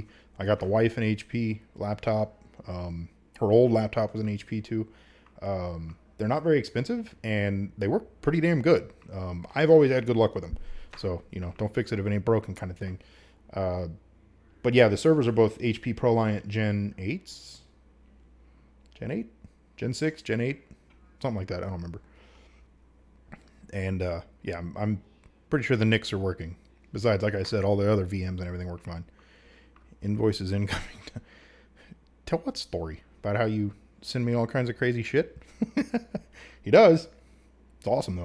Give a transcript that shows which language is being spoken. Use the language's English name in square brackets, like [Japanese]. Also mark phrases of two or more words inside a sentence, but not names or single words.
[English] I got the wife an HP laptop. Her old laptop was an HP too. They're not very expensive and they work pretty damn good. I've always had good luck with them. So, don't fix it if it ain't broken kind of thing. But yeah, the servers are both HP ProLiant Gen 8s. Gen 8? Gen 6? Gen 8? Something like that. I don't remember. And yeah, I'm pretty sure the NICs are working. Besides, like I said, all the other VMs and everything work fine. Invoices incoming. Tell what story? About how you send me all kinds of crazy shit? He does. It's awesome, though.